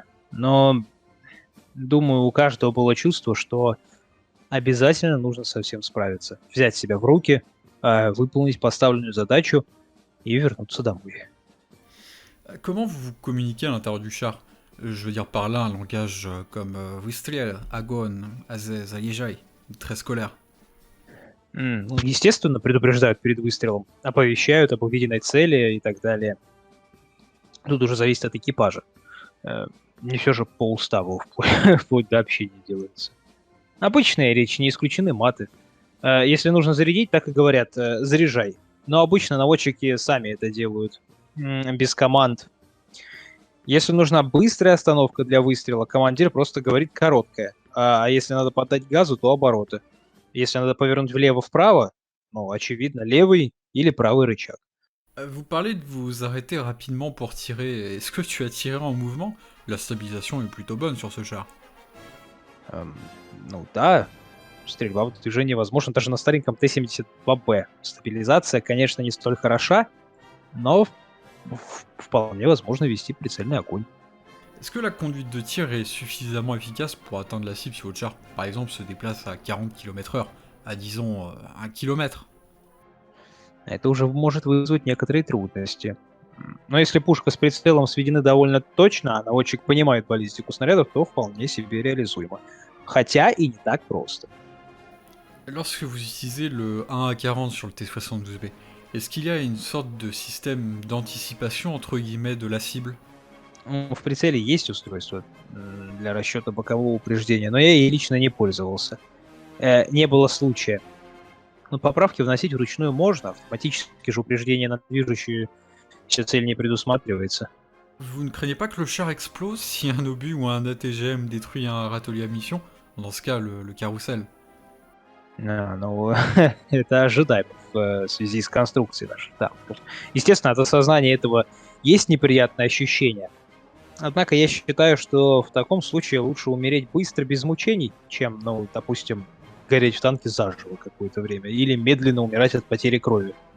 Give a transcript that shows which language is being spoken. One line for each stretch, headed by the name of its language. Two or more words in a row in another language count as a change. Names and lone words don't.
Russian: Но, думаю, у каждого было чувство, что обязательно нужно со всем справиться. Взять себя в руки, выполнить поставленную задачу и вернуться домой.
French: Comment vous communiquez à l'intérieur du char? Je veux dire par là un langage comme
Russian: Выстрел, Огонь, Азез, Заезжай,
French: très scolaire.
Russian: Ну, естественно, предупреждают перед выстрелом, оповещают об увиденной цели и так далее. Тут уже зависит от экипажа. Не все же по уставу, вплоть до общения делается. Обычная речь, не исключены маты. Если нужно зарядить, так и говорят «заряжай». Но обычно наводчики сами это делают, без команд. Если нужна быстрая остановка для выстрела, командир просто говорит «короткая». А если надо подать газу, то обороты. Если надо повернуть влево-вправо, ну, очевидно, левый или правый рычаг.
French: Vous parlez de vous arrêter rapidement pour tirer. Est-ce que tu as tiré en mouvement? La stabilisation est plutôt bonne sur ce char.
Russian: Эм, ну да, стрельба в движении возможна даже на стареньком Т-72Б. Стабилизация, конечно, не столь хороша, но вполне возможно вести прицельный огонь.
French: Est-ce que la conduite de tir est suffisamment efficace pour atteindre la cible si votre char, par exemple, se déplace à 40 km/h, à disons 1 km?
Russian: Это уже может вызвать некоторые трудности. Но если пушка с прицелом сведены довольно точно, а наводчик понимает баллистику снарядов, то вполне себе реализуемо. Хотя и не так просто.
French: Lorsque vous utilisez le 1 à 40 sur le T-72B, est-ce qu'il y a une sorte de système d'anticipation entre guillemets de la cible?
Russian: В прицеле есть устройство для расчета бокового упреждения, но я ей лично не пользовался. Не было случая. Но поправки вносить вручную можно, автоматически же упреждение на движущуюся цель не предусматривается.
French: Vous ne craignez pas que le char explose si un obus ou un ATGM détruit un râtelier à mission? Dans ce cas, le carrousel.
Russian: Ну, это ожидаемо в связи с конструкцией наших танков. Естественно, от осознания этого есть неприятное ощущение. Однако я считаю, что в таком случае лучше умереть быстро, без мучений, чем, ну, допустим, гореть в танке заживо какое-то время, или медленно умирать от потери крови.